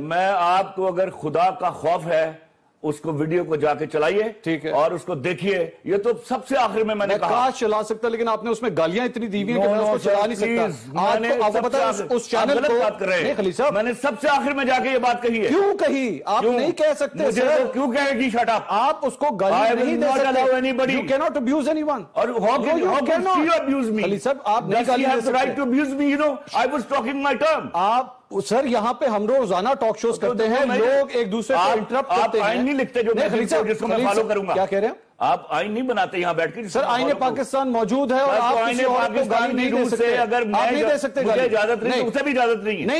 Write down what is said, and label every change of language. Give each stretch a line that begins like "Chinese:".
Urdu: میں آپ کو, اگر خدا کا خوف ہے اس کو ویڈیو کو جا کے چلائیے. ٹھیک ہے. اور اس کو دیکھیے. یہ تو سب سے آخر میں نے کہا کاش چلا سکتا, لیکن آپ نے اس میں گالیاں اتنی دی ہوئی ہیں کہ میں اس کو چلا نہیں سکتا. آپ کو پتا ہے اس چینل کو بات کر رہے ہیں خلیل صاحب, میں نے سب سے آخر میں جا کے یہ بات کہی ہے. کیوں کہی؟ آپ نہیں کہہ سکتے سر. کیوں کہے گی شٹ اپ؟ آپ اس کو گالی نہیں دے سکتے.
English: You cannot abuse anyone.
Urdu: اور
English: how can you abuse me?
Urdu: خلیل صاحب آپ نہیں گالی دے سکتے.
English: Right to abuse me, I was talking my term.
Urdu: آپ سر یہاں پہ ہم روزانہ ٹاک شوز کرتے ہیں, لوگ ایک دوسرے کو انٹرپٹ کرتے ہیں. آپ آئین نہیں لکھتے جو جس کو میں فالو کروں گا. کیا کہہ رہے ہیں آپ؟ آئین نہیں بناتے یہاں بیٹھ کے. سر آئین پاکستان موجود ہے اور آپ کسی اور کو گالی نہیں دے سکتے. اگر آپ نہیں دے سکتے, مجھے اجازت نہیں, اسے بھی اجازت نہیں ہے.